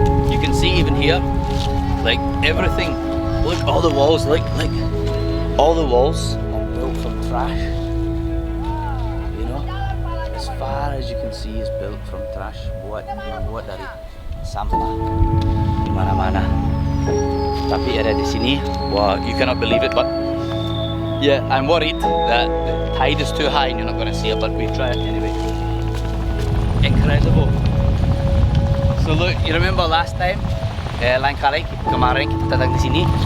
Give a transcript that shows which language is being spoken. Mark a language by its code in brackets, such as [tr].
[en] You can see even here, like everything. Look, all the walls, like all the walls are built from trash. You know, as far as you can see is built from trash. [id] Buat dari sampah di mana-mana. Tapi ada di sini, [en] wow, you cannot believe it, but yeah, I'm worried that the tide is too high and you're not going to see it, but we try it anyway. Incredible. So look, you remember last time, [id] lain kali kemarin kita datang di sini.